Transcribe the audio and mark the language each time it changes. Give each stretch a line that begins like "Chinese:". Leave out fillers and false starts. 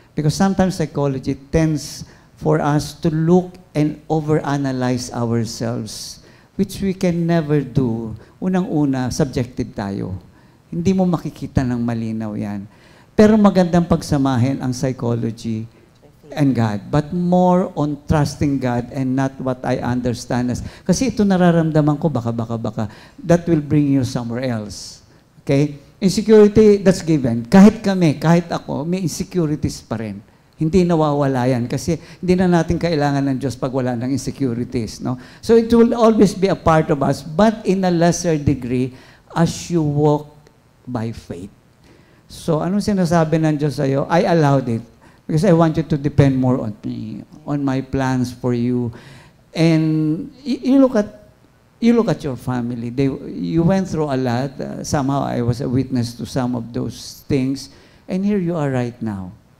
English: Because sometimes psychology tends for us to look and overanalyze ourselves, which we can never do.
Filipino: Unang-una, subjective tayo. Hindi mo makikita ng malinaw yan. Pero magandang pagsamahin ang
English: psychology and God, but more on trusting God and not what I understand as.
Filipino: Kasi ito nararamdaman ko, baka,
English: that will bring you somewhere else.
Filipino: Okay?
English: Insecurity, that's given.
Filipino: Kahit kami, kahit ako, may insecurities pa rin. Hindi nawawala yan kasi hindi na natin kailangan ng Diyos pag wala ng insecurities. No?
English: So it will always be a part of us, but in a lesser degree as you walk by faith.
Filipino: So anong sinasabi ng Diyos sa'yo?
English: I allowed it because I want you to depend more on me, on my plans for you. And you look at your family. You went through a lot. Somehow I was a witness to some of those things. And here you are right now.